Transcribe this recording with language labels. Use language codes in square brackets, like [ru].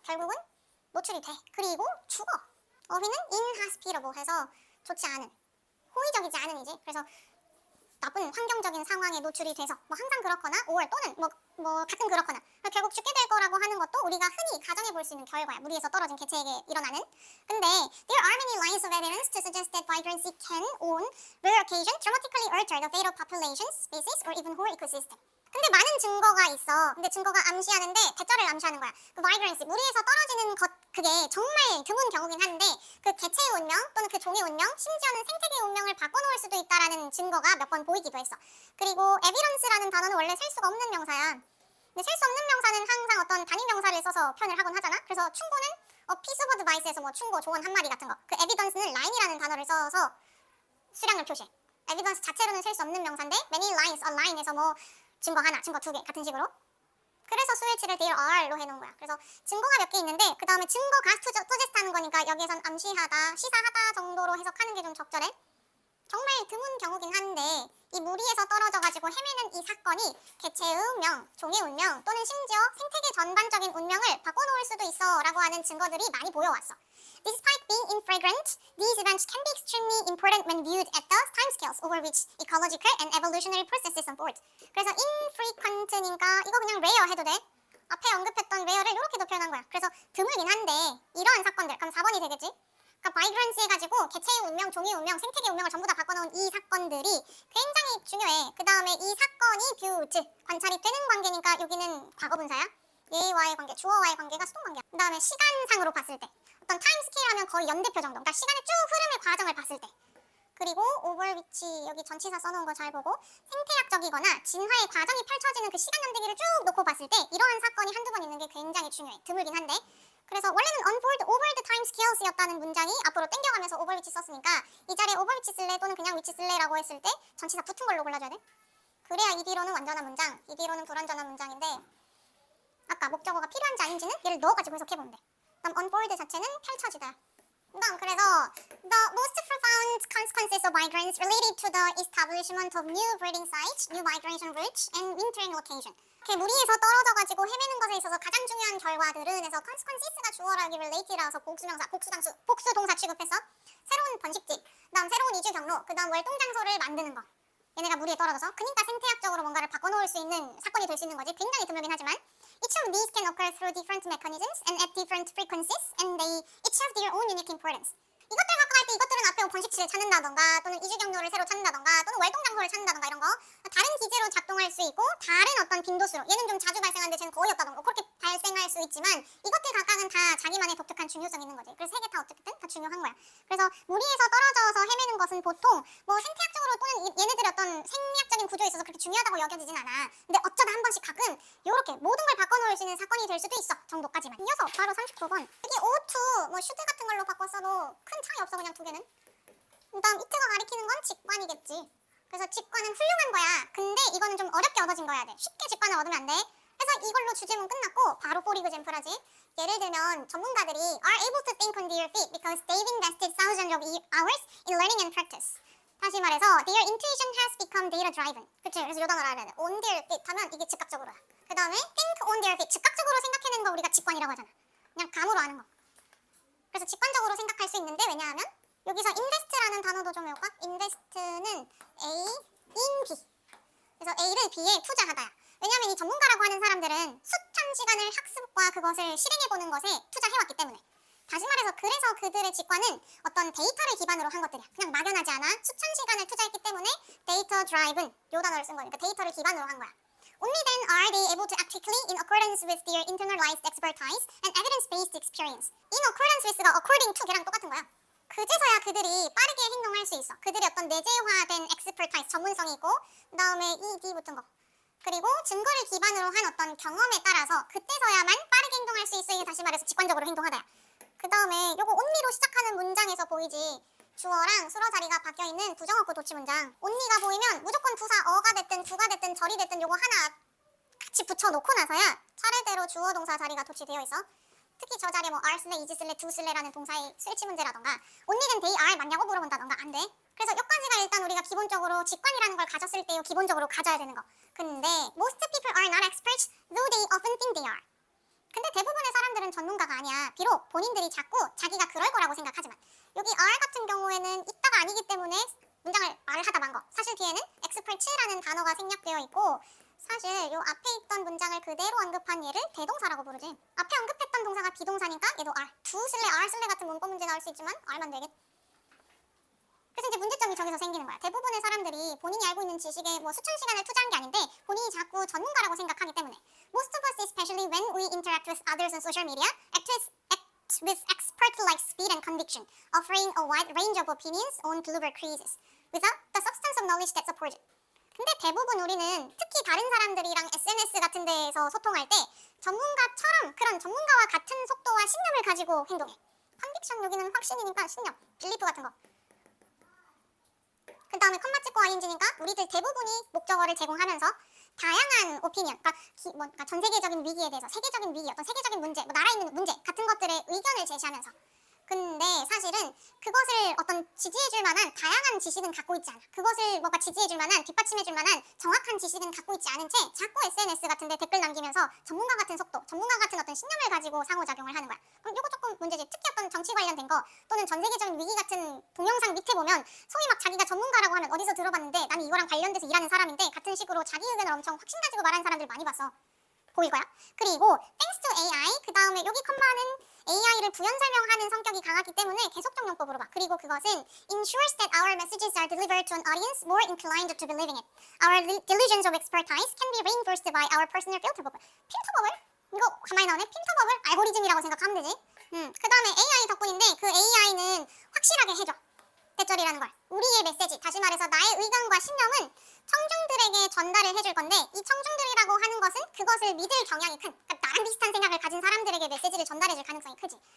[ko] 결국은 노출이 돼. 그리고 죽어. 어휘는 inhospitable 해서 좋지 않은, 호의적이지 않은이지. 그래서 나쁜 환경적인 상황에 노출이 돼서 뭐 항상 그렇거나 or 또는 뭐 가끔 그렇거나 결국 죽게 될 거라고 하는 것도 우리가 흔히 가정해 볼 수 있는 결과야. 무리에서 떨어진 개체에게 일어나는. 근데 [en] there are many lines of evidence to suggest that vibrancy can on rare occasion dramatically alter the fate of populations, species or even whole ecosystem. [ko] 근데 많은 증거가 있어. 근데 증거가 암시하는데 대절을 암시하는 거야. 그 vibrancy, 무리에서 떨어지는 것 그게 정말 드문 경우긴 한데 그 개체의 운명 또는 그 종의 운명, 심지어는 생태계의 운명을 바꿔놓을 수도 있다라는 증거가 몇 번 보이기도 했어. 그리고 evidence라는 단어는 원래 셀 수가 없는 명사야. 근데 셀 수 없는 명사는 항상 어떤 단위 명사를 써서 표현을 하곤 하잖아. 그래서 충고는 piece of advice에서 뭐 충고, 조언 한 마디 같은 거. 그 evidence는 line이라는 단어를 써서 수량을 표시해. evidence 자체로는 셀 수 없는 명사인데 many lines, a line에서 뭐 증거 하나, 증거 두 개 같은 식으로. 그래서 수일치를 there are로 해놓은 거야. 그래서 증거가 몇 개 있는데 그 다음에 증거가 투제스트 하는 거니까 여기에선 암시하다, 시사하다 정도로 해석하는 게 좀 적절해. 정말 드문 경우긴 한데 이 무리에서 떨어져가지고 헤매는 이 사건이 개체의 운명, 종의 운명 또는 심지어 생태계 전반적인 운명을 바꿔놓을 수도 있어 라고 하는 증거들이 많이 보여왔어. [en] Despite being infrequent, these events can be extremely important when viewed at the timescales over which ecological and evolutionary processes unfold. [ko] 그래서 infrequent니까 이거 그냥 rare 해도 돼. 앞에 언급했던 rare를 이렇게도 표현한 거야. 그래서 드물긴 한데 이러한 사건들, 그럼 4번이 되겠지? 그러니까 바이브런스 해가지고 개체의 운명, 종의 운명, 생태계 운명을 전부 다 바꿔놓은 이 사건들이 굉장히 중요해. 그 다음에 이 사건이 뷰, 즉 관찰이 되는 관계니까 여기는 과거분사야. 얘와의 관계, 주어와의 관계가 수동관계야. 그 다음에 시간상으로 봤을 때 어떤 타임 스케일 하면 거의 연대표 정도. 그러니까 시간의 쭉 흐름의 과정을 봤을 때. 그리고 오버위치 여기 전치사 써놓은 거 잘 보고 생태학적이거나 진화의 과정이 펼쳐지는 그 시간 연대기를 쭉 놓고 봤을 때 이러한 사건이 한두 번 있는 게 굉장히 중요해. 드물긴 한데. 그래서 원래는 unfold over the time scales였다는 문장이 앞으로 땡겨가면서 오버위치 썼으니까 이 자리에 오버위치 쓸래 또는 그냥 위치 쓸래라고 했을 때 전치사 붙은 걸로 골라줘야 돼. 그래야 이 뒤로는 완전한 문장, 이 뒤로는 불완전한 문장인데 아까 목적어가 필요한지 아닌지는 얘를 넣어가지고 해석해보면 돼. 그다음 unfold 자체는 펼쳐지다. 그래서 [en] the most profound consequences of migrants related to the establishment of new breeding sites, new migration routes, and wintering location. [ko] 이렇게 무리에서 떨어져가지고 헤매는 것에 있어서 가장 중요한 결과들은 해서 consequences가 주어라기 related라서 복수명사, 복수 동사 취급해서 새로운 번식지, 그다음 새로운 이주 경로, 그다음 월동 장소를 만드는 거. 얘네가 무리에 떨어져서 그러니까 생태학적으로 뭔가를 바꿔놓을 수 있는 사건이 될 수 있는 거지. 굉장히 드물긴 하지만 [en] each of these can occur through different mechanisms and at different frequencies and they each have their own unique importance. [ko] 이것들 갖고 할 때 이것들은 앞에 번식지를 찾는다던가 또는 이주 경로를 새로 찾는다던가 또는 월동 장소를 찾는다던가 이런 거 다른 기제로 작동할 수 있고 다른 어떤 빈도수로 얘는 좀 자주 발생하는데 쟤는 거의 없다던가 그렇게 발생할 수 있지만 이것들 각각은 다 자기만의 독특한 중요성이 있는 거지. 그래서 세 개 다 어쨌든 다 중요한 거야. 그래서 무리에서 떨어져서 헤매는 것은 보통 뭐 생태학적으로 또는 얘네들의 어떤 생리학적인 구조에 있어서 그렇게 중요하다고 여겨지진 않아. 근데 어쩌다 한 번씩 가끔 요렇게 모든 걸 바꿔놓을 수 있는 사건이 될 수도 있어 정도까지만. 이어서 바로 39번 여기 O2 뭐 슈드 같은 걸로 바꿨어도 큰 차이 없어 그냥 두 개는. 그다음 이트가 가리키는 건 직관이겠지. 그래서 직관은 훌륭한 거야. 근데 이거는 좀 어렵게 얻어진 거야 돼. 쉽게 직관을 얻으면 안 돼. 그래서 이걸로 주제문 끝났고 바로 for example하지. 예를 들면 전문가들이 [en] are able to think on their feet because they've invested thousands of hours in learning and practice. [ko] 다시 말해서 [en] their intuition has become data driven. [ko] 그치? 그래서 요 단어를 알아야 돼. on their feet 하면 이게 즉각적으로야. 그 다음에 think on their feet. 즉각적으로 생각해내는 거 우리가 직관이라고 하잖아. 그냥 감으로 아는 거. 그래서 직관적으로 생각할 수 있는데 왜냐하면 여기서 invest라는 단어도 좀 외울까? invest는 A, in B. 그래서 A를 B에 투자하다야. 왜냐하면 이 전문가라고 하는 사람들은 수천 시간을 학습과 그것을 실행해보는 것에 투자해왔기 때문에. 다시 말해서 그래서 그들의 직관은 어떤 데이터를 기반으로 한 것들이야. 그냥 막연하지 않아. 수천 시간을 투자했기 때문에 데이터 드라이브는 요 단어를 쓴 거니까 데이터를 기반으로 한 거야. [en] Only then are they able to act quickly in accordance with their internalized expertise and evidence-based experience. [ko] In accordance with가 according to 걔랑 똑같은 거야. 그제서야 그들이 빠르게 행동할 수 있어. 그들의 어떤 내재화된 expertise, 전문성이 있고 그 다음에 ED 붙은 거. 그리고 증거를 기반으로 한 어떤 경험에 따라서 그때서야만 빠르게 행동할 수 있어. 이게 다시 말해서 직관적으로 행동하다야. 그 다음에 요거 only로 시작하는 문장에서 보이지. 주어랑 수어 자리가 바뀌어있는 부정어구 도치 문장. only가 보이면 무조건 부사 어가 됐든 주가 됐든 절이 됐든 요거 하나 같이 붙여놓고 나서야 차례대로 주어 동사 자리가 도치되어 있어. 특히 저 자리에 뭐 are 쓸래, is 쓸래, do 쓸래라는 동사의 스위치 문제라던가 only는 they are 맞냐고 물어본다던가 안 돼. 그래서 여기까지가 일단 우리가 기본적으로 직관이라는 걸 가졌을 때요 기본적으로 가져야 되는 거. [en] 근데 most people are not experts though they often think they are. [ko] 근데 대부분의 사람들은 전문가가 아니야. 비록 본인들이 자꾸 자기가 그럴 거라고 생각하지만 여기 are 같은 경우에는 있다가 아니기 때문에 문장을 말을 하다 만 거. 사실 뒤에는 expert라는 단어가 생략되어 있고 사실 요 앞에 있던 문장을 그대로 언급한 얘를 대동사라고 부르지. 앞에 언급했던 동사가 비동사니까 얘도 are. do 쓸래, are 쓸래 같은 문법 문제 나올 수 있지만 are만 되겠. 그래서 이제 문제점이 저기서 생기는 거야. 대부분의 사람들이 본인이 알고 있는 지식에 뭐 수천 시간을 투자한 게 아닌데 본인이 자꾸 전문가라고 생각하기 때문에 [en] most of us, especially when we interact with others on social media, act with expert-like speed and conviction, offering a wide range of opinions on global crises, without the substance of knowledge that supports it. [ko] 근데 대부분 우리는 특히 다른 사람들이랑 SNS 같은 데에서 소통할 때 전문가처럼 그런 전문가와 같은 속도와 신념을 가지고 행동해. 컨빅션 여기는 확신이니까 신념, 빌리프 같은 거. 그 다음에 컴마 찍고 ing니까 우리들 대부분이 목적어를 제공하면서 다양한 오피니언, 그러니까 전 세계적인 위기에 대해서 세계적인 위기, 어떤 세계적인 문제, 뭐 나라에 있는 문제 같은 것들의 의견을 제시하면서 근데 사실은 그것을 어떤 지지해줄 만한 다양한 지식은 갖고 있지 않아. 그것을 뭔가 지지해줄 만한, 뒷받침해줄 만한 정확한 지식은 갖고 있지 않은 채 자꾸 SNS 같은데 댓글 남기면서 전문가 같은 속도, 전문가 같은 어떤 신념을 가지고 상호작용을 하는 거야. 그럼 이거 조금 문제지. 특히 어떤 정치 관련된 거 또는 전 세계적인 위기 같은 동영상 밑에 보면 소위 막 자기가 전문가라고 하면 어디서 들어봤는데 나는 이거랑 관련돼서 일하는 사람인데 같은 식으로 자기 의견을 엄청 확신 가지고 말하는 사람들 많이 봤어. 보일 거야. 그리고 [en] thanks to AI [ko] 그 다음에 여기 컴마는 AI를 부연 설명하는 성격이 강하기 때문에 계속적 용법으로 봐. 그리고 그것은 [en] ensures that our messages are delivered to an audience more inclined to believing it. Our delusions of expertise can be reinforced by our personal filter bubble. [ko] 필터 버블? 이거 가만히 나오네. 필터 버블? 알고리즘이라고 생각하면 되지. 그 다음에 AI 덕분인데 그 AI는 확실하게 해줘. 대절이라는 걸. 우리의 메시지, 다시 말해서 나의 의견과 신념은 청중들에게 전달을 해줄 건데 이 청중들이라고 하는 것은 그것을 믿을 경향이 큰, 그러니까 나랑 비슷한 생각을 가진 사람들에게 메시지를 전달해줄 가능성이 크지.